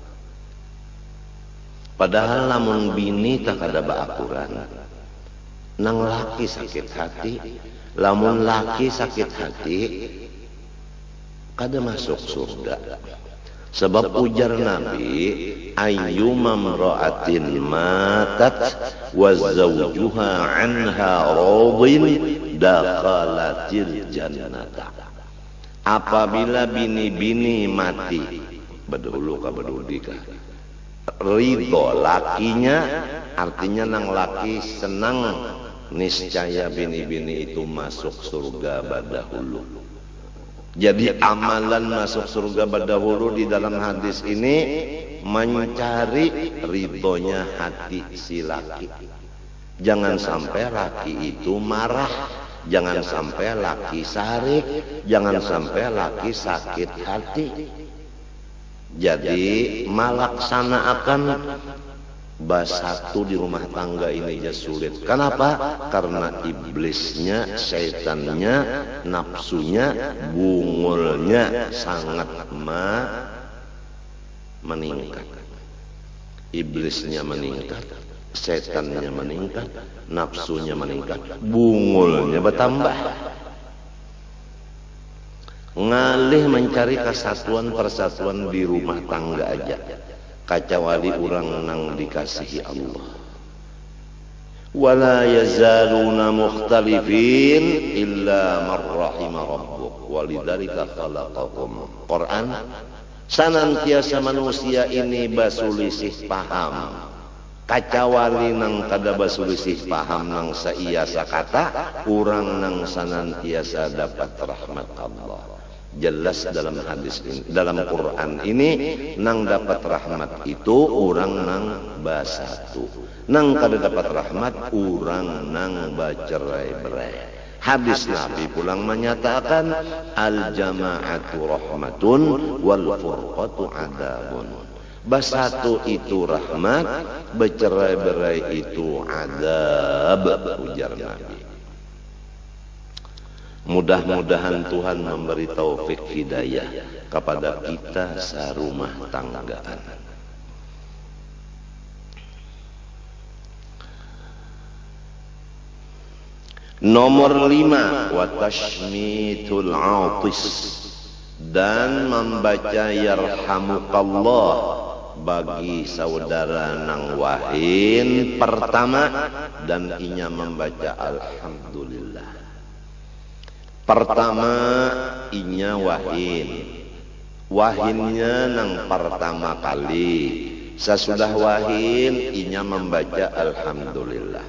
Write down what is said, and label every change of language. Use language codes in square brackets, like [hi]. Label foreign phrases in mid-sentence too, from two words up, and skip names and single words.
[bjn] Padahal lamun bini tak ada baakuran, nang laki sakit hati, lamun laki sakit hati, kada masuk surga. Sebab ujar Nabi, [ar] أيما امرأة ماتت وزوجها عنها راض دخلت الجنة. [bjn] Apabila bini-bini mati, bedulu ka bedudi ka, ridho lakinya, artinya nang laki senang, niscaya bini-bini itu masuk surga badahulu. [id] Jadi amalan masuk surga badahulu di dalam hadis ini mencari ridhonya hati si laki. [bjn] Jangan sampai laki itu marah, jangan sampai laki sarik, jangan sampai laki sakit hati. Jadi melaksanakan basatu di rumah tangga ini ya sulit. Kenapa? [id] Karena iblisnya, syaitannya, nafsunya, bungulnya sangat meningkat. Iblisnya meningkat, syaitannya meningkat, nafsunya meningkat, bungulnya bertambah. [bjn] Ngalih mencari kesatuan persatuan di rumah tangga aja, kecuali orang nang dikasihi Allah. [ar] ولا يزالون مختلفين إلا من رحم ربك ولذلك خلقكم. [bjn] Quran, senantiasa manusia ini basulisih paham, kecuali nang kada basulisih paham nang saiasa kata, orang nang senantiasa dapat rahmat Allah. Jelas dalam hadis ini, dalam Quran ini, nang dapat rahmat itu orang nang basatu, nang kada dapat rahmat orang nang bacerai-berai. Hadis Nabi pulang menyatakan [ar] الجماعة رحمة والفرقة عذاب. [bjn] Bersatu itu rahmat, bercerai-berai itu adab, ujar Nabi. [id] Mudah-mudahan Tuhan memberi taufik hidayah kepada kita serumah tanggaan. Nomor 5, [ar] وتشميت العاطس, [bjn] dan membaca yarhamukallah bagi saudara nang wahin pertama, dan inya membaca alhamdulillah. Pertama inya wahinnya nang pertama kali, sesudah wahin inya membaca alhamdulillah.